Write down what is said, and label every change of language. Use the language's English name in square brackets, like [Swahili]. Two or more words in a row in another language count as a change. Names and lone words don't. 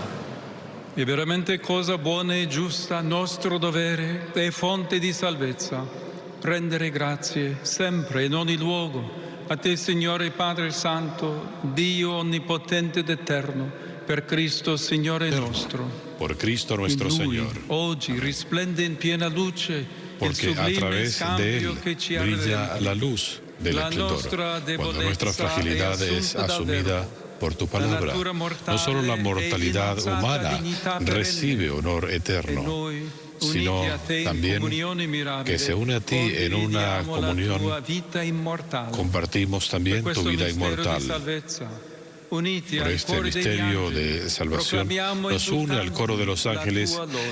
[Italian] È veramente cosa buona e giusta, nostro dovere e fonte di salvezza, rendere grazie sempre in ogni luogo a te, Signore Padre Santo, Dio onnipotente ed eterno, per Cristo Signore nostro. [Spanish] Por Cristo nuestro [Italian] In Lui, [Spanish] Señor. [Italian] oggi risplende in piena luce il [Spanish] Porque a [Italian] sublime [Spanish] través de [Italian] scambio [Spanish] Él [Italian] che ci ha [Spanish] brilla [Italian] redento. [Spanish] la luz del [Italian] La [Spanish] esplendor. [Italian] nostra [Spanish] Cuando nuestra [Italian] debolezza [Spanish] fragilidad [Italian] è [Spanish] es [Italian] assunta dal [Spanish] asumida [Italian] Verbo. [Spanish] por tu palabra, [Italian] natura mortale [Spanish] no solo la [Italian] è [Spanish] mortalidad [Italian] innalzata [Spanish] humana [Italian] dignità perenne. [Spanish] recibe honor [Italian] E [Spanish] eterno, [Italian] noi, [Spanish] sino [Italian] uniti a te in [Spanish] también [Italian] comunione mirabile, [Spanish] que se une a ti en una [Italian] condividiamo la [Spanish] comunión, [Italian] tua vita immortale. [Spanish] compartimos también [Italian] Per [Spanish] tu [Italian] questo [Spanish] vida [Italian] mistero di [Spanish] inmortal. [Italian] salvezza, uniti [Spanish] Por [Italian] al [Spanish] este [Italian] cuore degli [Spanish] misterio [Italian] angeli, [Spanish] de salvación [Italian] proclamiamo [Spanish] nos une al [Italian] esultanti [Spanish] coro de los [Italian] la [Spanish] ángeles [Italian] tua lode.